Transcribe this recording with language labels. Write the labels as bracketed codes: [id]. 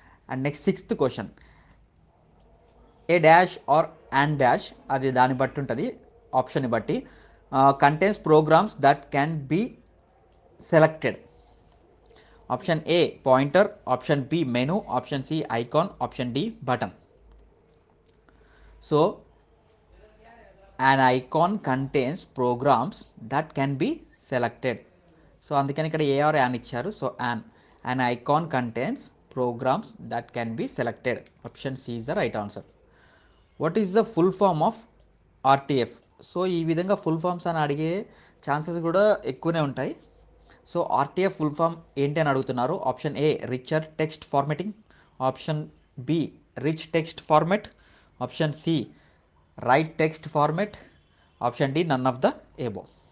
[en] and next sixth question, A dash R and dash, [te] అది దాన్ని బట్టి ఉంటుంది, ఆప్షన్ని బట్టి, [en] Contains programs that can be selected. Option A pointer, option B menu, option C icon, option D button. So an icon contains programs that can be selected. So [te] అందుకని ఇక్కడ [en] a or an [te] ఇచ్చారు. [en] So an icon contains programs that can be selected. Option C is the right answer. What is the full form of RTF? [te] So ఈ విధంగా full forms అని అడిగే chances కూడా ఎక్కువనే ఉంటాయి. [en] so RTF full form [te] ఏంటి అని అడుగుతున్నారు. [en] Option A richer text formatting, option B rich text format, option C right text format, option D none of the above.